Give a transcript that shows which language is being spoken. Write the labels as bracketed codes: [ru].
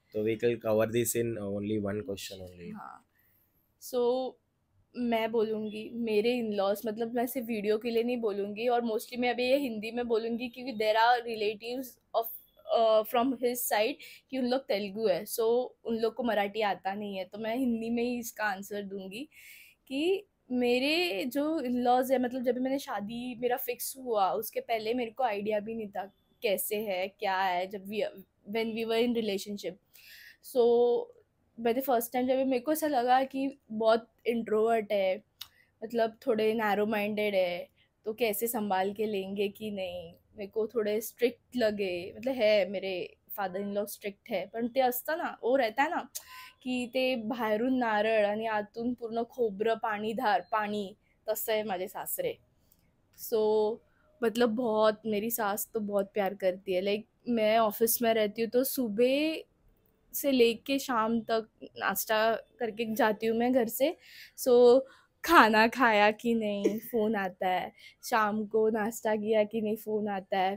[en] तो we will cover this in only one question only. [hi] हाँ, सो मैं बोलूँगी मेरे इन लॉस, मतलब मैं सिर्फ वीडियो के लिए नहीं बोलूँगी, और मोस्टली मैं अभी ये हिंदी में बोलूँगी क्योंकि [en] there are relatives of from his side [hi] कि उन लोग तेलुगु है, सो उन लोग को मराठी आता नहीं है, तो मैं हिंदी में ही इसका आंसर दूंगी कि मेरे जो इन लॉज है, मतलब जब मैंने शादी मेरा फिक्स हुआ उसके पहले मेरे को आइडिया भी नहीं था कैसे है क्या है. जब [en] when we were in relationship, [hi] सो मैंने फर्स्ट टाइम जब मेरे को ऐसा लगा कि बहुत इंट्रोवर्ट है, मतलब थोड़े नैरो माइंडेड है, तो कैसे संभाल के लेंगे कि नहीं. मेरे को थोड़े स्ट्रिक्ट लगे, मतलब है मेरे फादर इन लॉ स्ट्रिक्ट है, [mr] पण ते असतं ना, [hi] वो रहता है ना की [mr] ते बाहेरून नारळ आणि आतून पूर्ण खोबरं पाणी, तसं आहे माझे सासरे. [hi] सो मतलब बहुत, मेरी सास तो बहुत प्यार करती है. लाइक मैं ऑफिस में रहती हूँ तो सुबह से लेके शाम तक नाश्ता करके जाती हूँ मैं घर से. सो खाना खाया कि नहीं, फ़ोन आता है। शाम को नाश्ता किया कि नहीं, फ़ोन आता है।